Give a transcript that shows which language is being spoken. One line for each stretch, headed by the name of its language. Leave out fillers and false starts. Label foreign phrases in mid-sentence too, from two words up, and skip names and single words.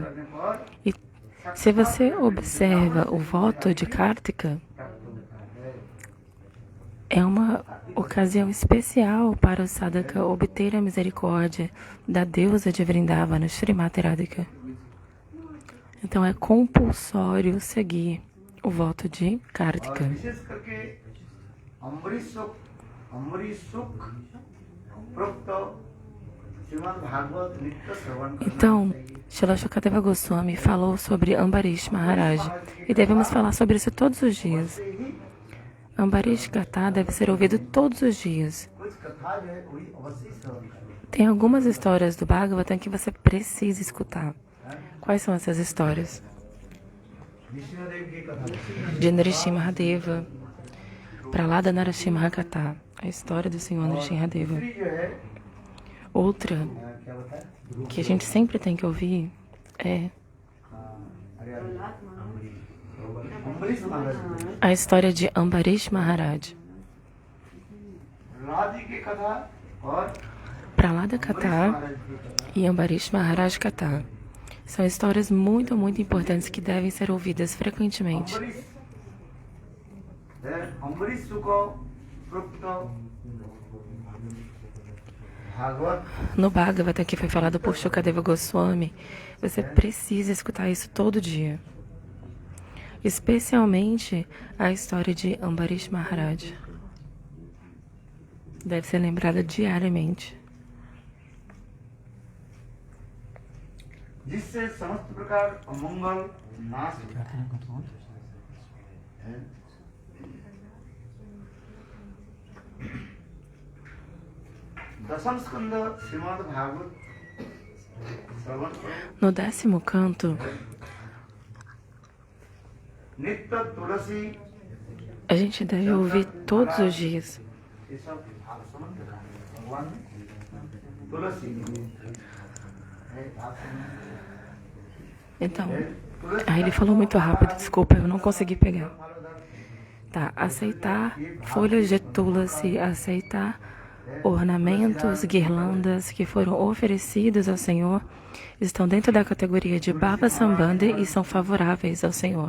Portuguese: E se você observa o voto de Kartika, é uma ocasião especial para o sadhaka obter a misericórdia da deusa de Vrindavana, Srimati Radhika. Então é compulsório seguir o voto de Kartika.
Hindi: विशेष करके अमरीश सुख प्रोक्त श्रीमद् भागवत नित्य श्रवण
Portuguese: Então, Srila Shukadeva Goswami falou sobre Ambarish Maharaj e devemos falar sobre isso todos os dias. Ambarish Katha deve ser ouvido todos os dias.
Hindi: कुछ कथा जो है वही अवश्य श्रवण करें
Portuguese: Tem algumas histórias do Bhagavatam que você precisa escutar. Quais são essas histórias?
Hindi: विष्णुदेव की कथा
Portuguese: De Nrsimhadeva, Pralada Narasimhakatha, a história do Senhor Nrsimhadeva.
Hindi: दूसरी जो है
Portuguese: Outra
Hindi: क्या बताए
Portuguese: que a gente sempre tem que ouvir é
Hindi: अम्बरीश महाराज
Portuguese: a história de Ambarish Maharaj.
Hindi: राधि की कथा और Pralada Katha महाराज की कथा
Portuguese: e Ambarish Maharaj Katha São histórias muito, muito importantes que devem ser ouvidas frequentemente.
Hindi: अम्बरीश सुख प्रुक्त भागवद.
Portuguese: No Bhagavata, que foi falado por Shukadeva Goswami, você precisa escutar isso todo dia. Especialmente a história de Ambarish Maharaj. Deve ser lembrada diariamente.
Hindi: जिससे समस्त प्रकार अमंगल नाश होता है। दशम स्कंद श्रीमद् भागवत श्रवण
Portuguese: No 10º canto,
Hindi: नित्य तुलसी
Portuguese: a gente deve ouvir todos os dias.
Hindi: ये सब भाव समझ भगवान ने तुलसी
Portuguese: Então, aí ele falou muito rápido, desculpa, eu não consegui pegar. Tá, aceitar folhas de tulasi, aceitar ornamentos, guirlandas que foram oferecidos ao Senhor, estão dentro da categoria de
Hindi: भाव सम्बन्धी
Portuguese: e são favoráveis ao Senhor.